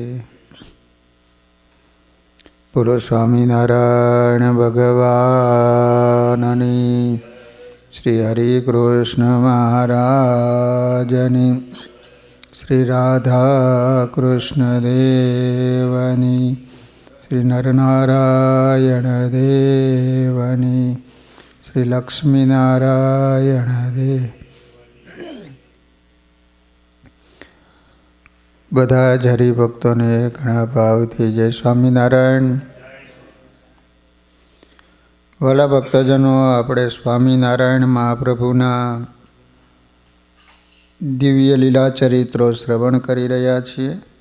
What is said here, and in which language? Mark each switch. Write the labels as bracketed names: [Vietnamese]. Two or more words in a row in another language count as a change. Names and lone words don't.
[Gujarati] બોલો સ્વામીનારાયણ ભગવાનની, શ્રી હરિ કૃષ્ણ મહારાજની, શ્રી રાધા કૃષ્ણ દેવની, શ્રી નરનારાયણ દેવની, શ્રી લક્ષ્મી નારાયણ દેવ। બધા જ હરિભક્તોને ઘણા ભાવથી જય સ્વામિનારાયણ। વાલા ભક્તજનો, આપણે સ્વામિનારાયણ મહાપ્રભુના દિવ્ય લીલા ચરિત્રો શ્રવણ કરી રહ્યા છીએ।